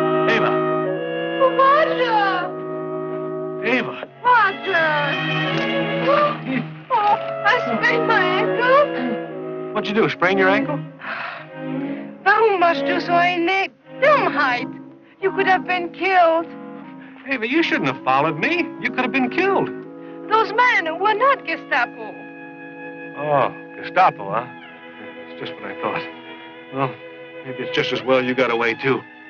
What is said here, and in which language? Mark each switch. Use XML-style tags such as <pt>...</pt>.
<en>Eva? Roger? Eva? Roger? Oh, I sprained my ankle. What'd you do, sprain your ankle?</en> <de>Warum machst du so eine Dummheit?</de> <en>You could have been killed. Eva, you shouldn't have followed me. You could have been killed. Those men were not Gestapo. Oh, Gestapo, huh? That's just what I thought. Well, maybe it's just as well you got away, too.</en>